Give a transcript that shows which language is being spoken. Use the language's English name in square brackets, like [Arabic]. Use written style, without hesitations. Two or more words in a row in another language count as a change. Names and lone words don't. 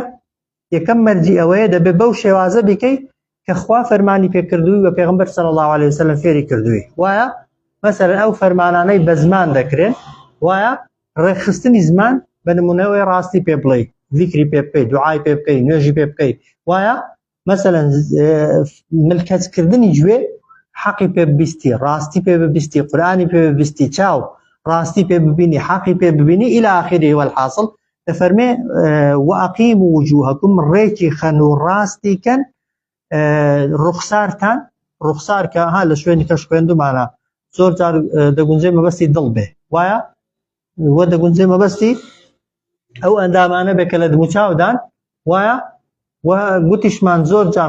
[Central Kurdish] یەکەم مەرجی ئەوەیە دەبێ بەو شێوازە بیکەی کە خوا فەرمانی پێکردووی بە پێغەمبەر [Arabic] صلی الله عليه وسلم [Central Kurdish] فێری کردووی وایە مەسەلەن ئەو فەرمانانەی بە زمان دەکرێن وایە ڕێکخستنی زمان بە نمونەوەی ڕاستی پێ بڵێ ذیکری پێ بکەی دوعای پێ بکەی نوێژی پێ بکەی وایە مەسەلەن ملکەتکردنی گوێ حەقی پێ ببیستی ڕاستی پێ ببیستی قورئانی پێ ببیستی چاو ڕاستی پێ ببینی حەقی پێ ببینی [Arabic] إلى آخره والحاصل [Central Kurdish] دەفەرمێ [Arabic] وأقیموا وجوهکم [Central Kurdish] ڕێکی خەن و ڕاستی کەن ڕوخسارتان ڕوخسار کە ها لە شوێنی کەش خوێندومانە زۆر جار دەگونجێ مەبەستی دڵ بێ وایە وە دەگونجێ مەبەستی ئەو ئەندامانە بێ کە لە دموچاودان وایە و گوتیشمان زۆر جار